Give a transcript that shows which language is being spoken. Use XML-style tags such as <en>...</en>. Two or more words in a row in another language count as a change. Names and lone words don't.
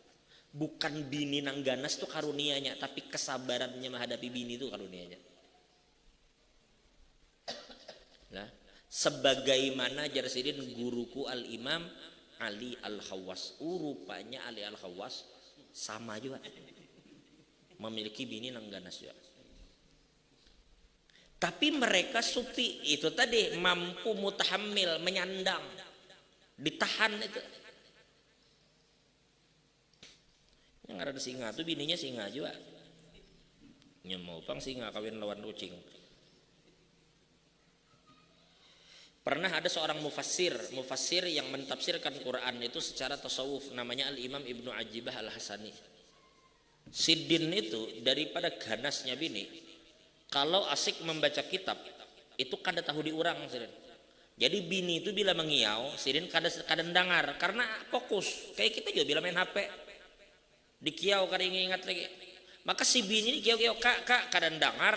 <bjn>Bukan bini nang ganas tuh karunianya, tapi kesabarannya menghadapi bini itu karunianya. Nah, sebagaimana jar Sidin guruku Al-Imam Ali Al-Khawwas, rupanya Ali Al-Khawwas sama juga memiliki bini nang ganas juga. Tapi mereka sufi itu tadi mampu mutahammil, menyandang, ditahan itu. Yang ada singa tuh bininya singa juga. Nyemopang singa kawin lawan kucing.</bjn> <id>Pernah ada seorang mufassir yang mentafsirkan Quran itu secara tasawuf, namanya Al-Imam Ibnu Ajibah Al-Hasani.</id> <bjn>Sidin itu daripada ganasnya bini, kalau asik membaca kitab itu kada tahu diurang Sidin. Jadi bini itu bila mengiau, Sidin kada dengar karena fokus. Kayak kita juga bila main HP. Di kiau kada ingat lagi, maka si bini di kiau kak kada dengar.</bjn>